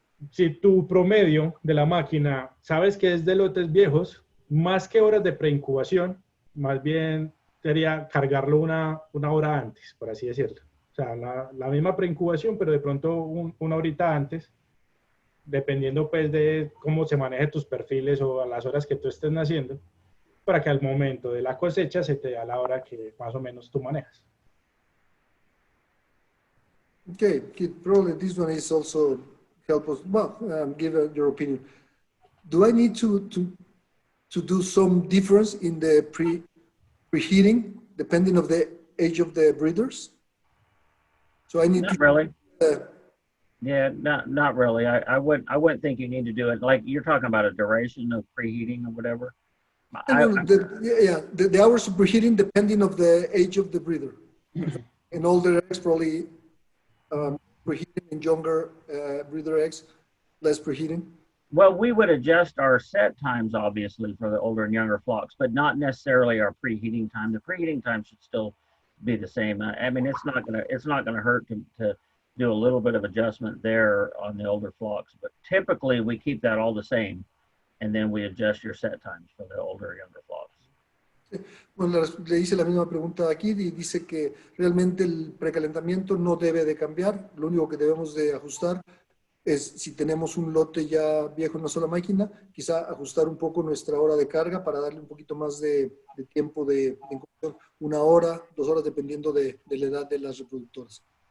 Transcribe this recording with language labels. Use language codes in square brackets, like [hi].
[es] Si tu promedio de la máquina sabes que es de lotes viejos, más que horas de preincubación, más bien sería cargarlo una hora antes, por así decirlo. O sea, la misma preincubación, pero de pronto una horita antes, dependiendo pues de cómo se maneje tus perfiles o a las horas que tú estés naciendo, para que al momento de la cosecha se te da la hora que más o menos tú manejas. [en] Okay, Kit, probably this one is also help us, well, give your opinion. Do I need to do some difference in the preheating depending of the age of the breeders? So I need Not to, really. Yeah, not really. I wouldn't think you need to do it. Like you're talking about a duration of preheating or whatever. the hours of preheating depending of the age of the breeder. In older eggs, probably preheating. In younger breeder eggs, less preheating. Well, we would adjust our set times, obviously, for the older and younger flocks, but not necessarily our preheating time. The preheating time should still be the same. I mean, it's not gonna hurt to do a little bit of adjustment there on the older flocks, but typically we keep that all the same, and then we adjust your set times for the older and younger flocks. [es] Bueno, le hice la misma pregunta aquí y dice que realmente el precalentamiento no debe de cambiar. Lo único que debemos de ajustar es si tenemos un lote ya viejo en una sola máquina, quizá ajustar un poco nuestra hora de carga para darle un poquito más de tiempo de incubación, 1 hora, 2 horas, dependiendo de la edad de las reproductoras.